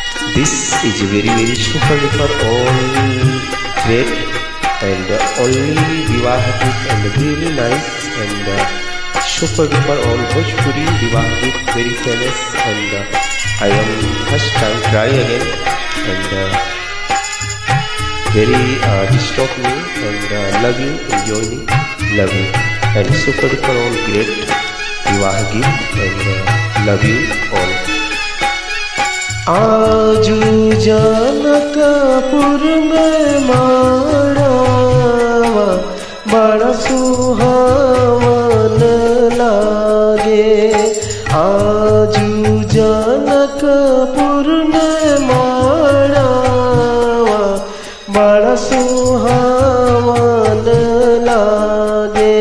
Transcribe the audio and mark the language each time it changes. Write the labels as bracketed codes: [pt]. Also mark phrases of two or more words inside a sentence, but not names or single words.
[en] This is very super duper all great and only Vivah Geet and very nice and super duper all Bhojpuri Vivah Geet very famous and I am first time try again and very disturb me and love you, enjoy me, love you and super duper all great Vivah Geet and love you all. [bho] आजू जनकपुर में माड़ावा बड़ा सुहावन लागे। आजू जनकपुर में माड़ावा बड़ा सुहावन लागे।